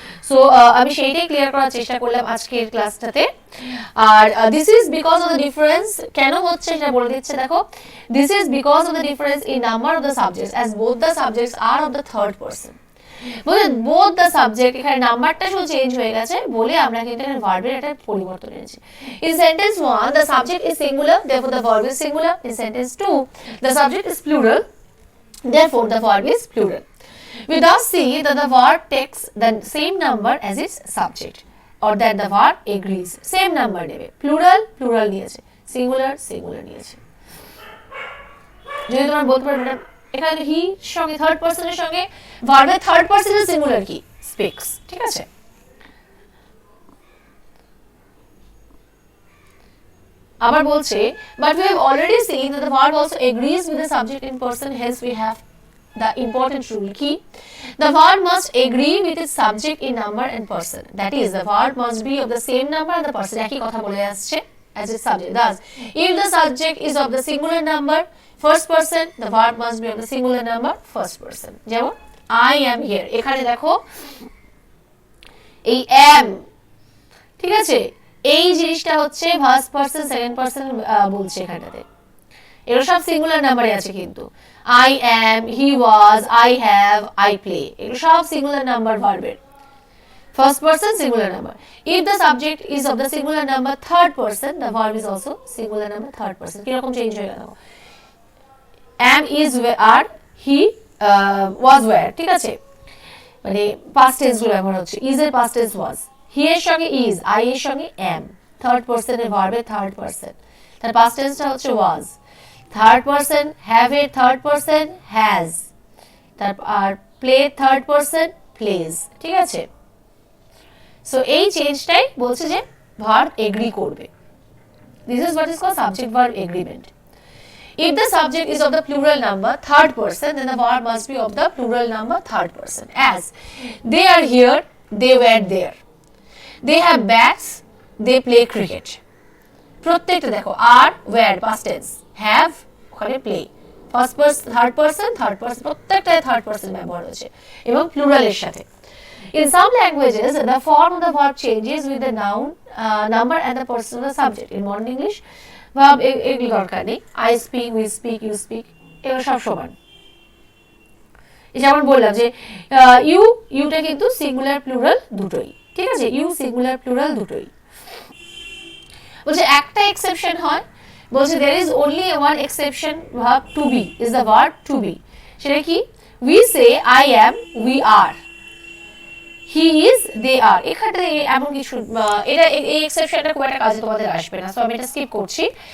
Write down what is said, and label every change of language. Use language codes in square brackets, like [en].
[bn] So আমি সেইটাই clear করার চেষ্টা করলাম আজকের ক্লাসটাতে। আর [en] this is because of the difference, [bn] কেন হচ্ছে সেটা বলে দিচ্ছে, দেখো, [en] This is because of the difference in number of the subjects as both the subjects are of the third person. [bn] বুঝলেন, বোথ দ্য সাবজেক্ট, এখানে নাম্বারটা শুধু চেঞ্জ হয়ে গেছে বলে আমরা কিন্তু এখানে ভার্বের একটা পরিবর্তন এনেছি। [en] In sentence 1 the subject is singular, therefore the verb is singular. In sentence 2 the subject is plural, therefore the verb is plural. We thus see that the verb takes the [bn] same number as its subject, or that the verb agrees, same number নেবে, plural plural নিয়েছে, singular singular নিয়েছে। যদি তোমরা বলতে পারো এখানে হি সঙ্গে third পারসনের সঙ্গে ভার্বের থার্ড পারসনের সিঙ্গুলার কি, স্পিক্স, ঠিক আছে। আবার বলছে, [en] but we have already seen that the verb also agrees with the subject in person, hence we have the important rule key. The verb must agree with its subject in number and person, that is the verb must be of the same number and the person, [bn] একই কথা বলে আসছে, [en] as its subject. Thus if the subject is of the singular number first person, the verb must be of the singular number first person. [bn] যেমন [en] I am here, [bn] এখানে দেখো এই am, ঠিক আছে, এই জিনিসটা হচ্ছে ফার্স্ট পারসন সেকেন্ড পারসন বলছে এখানটাতে, এগুলো সব সিঙ্গুলার নাম্বারে আছে কিন্তু [en] I am, he was, I have, I play, [bn] এগুলো সব সিঙ্গুলার নাম্বার ভার্বের, [en] first person singular number. If the subject is of the singular number third person, the verb is also singular number third person. [bn] কিরকম change হয়ে গেল, am is are, he was were, ঠিক আছে, মানে past tense গুলো ব্যবহার হচ্ছে, is এর past tense was, he এর সঙ্গে is, I এর সঙ্গে am, থার্ড পারসনের ভার্বের থার্ড পারসন, তার past tenseটা হচ্ছে was, থার্ড পারসন have এর থার্ড পারসন has, তার আর play থার্ড পারসন plays, ঠিক আছে। সো এই চেঞ্জটাই বলছে যে ভার্ব এগ্রি করবে, [en] This is what is called subject verb agreement. If the subject is of the plural number third person, then the verb must be of the plural number third person, as they are here, they were there, they have bats, they play cricket, [bn] প্রত্যেকটা দেখো আর were past tense, have ওখানে play, first person third person প্রত্যেকটাই third person ব্যবহার হয়েছে এবং প্লুরালের সাথে। [en] In some languages, the form of the verb changes with the noun, number and the person of the subject. In modern English, verb [bn] এগুলো দরকার নেই, [en] I speak, we speak, you speak, [bn] এগুলো সব সমান। যেমন বললাম যে ইউটা কিন্তু সিঙ্গুলার প্লুরাল দুটোই, ঠিক আছে, ইউ সিঙ্গুলার প্লুরাল দুটোই। বলছে একটা এক্সেপশন হয়, বলছে [en] there is only one exception, verb to be [bn] is the verb to be, সেটা কি, [en] we say I am, we are, he is, they are, [bn] এখানে এমন কিছু, এটা এই এক্সেপশনটা খুব একটা কাজে তোমাদের আসবে না, সো আমি এটা স্কিপ করছি।